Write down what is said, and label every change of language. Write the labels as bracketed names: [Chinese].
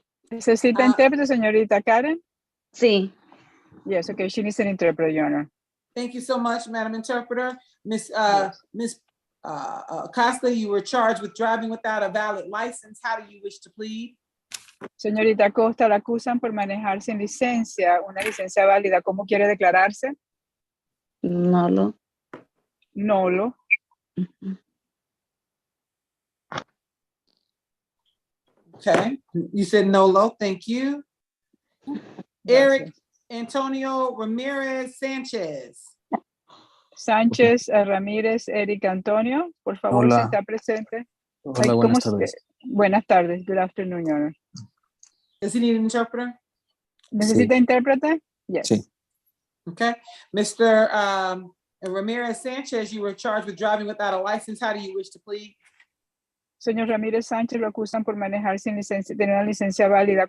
[Spanish] ¿Necesita intérprete, señorita Karen? Sí. [English] Yes, okay, she needs an interpreter, Your Honor. Thank you so much, Madam Interpreter. Miss Acosta, you were charged with driving without a valid license. How do you wish to plead? [Spanish] Señorita Costa, la acusan por manejar sin licencia, una licencia válida. ¿Cómo quiere declararse? Nolo. Nolo. [English] Okay, you said Nolo, thank you. Eric Antonio Ramirez Sanchez. [Spanish] Sánchez Ramírez Eric Antonio, por favor, Hola. si está presente. Hola, buenas tardes. Buenas tardes, [English] good afternoon, Your Honor. Does he need an interpreter? [Spanish] ¿Necesita intérprete? [English] Yes. [Spanish] Sí. [English] Okay, Mr. Ramirez Sanchez, you were charged with driving without a license. How do you wish to plead? [Spanish] Señor Ramírez Sánchez, lo acusan por manejar sin licencia, tener una licencia válida.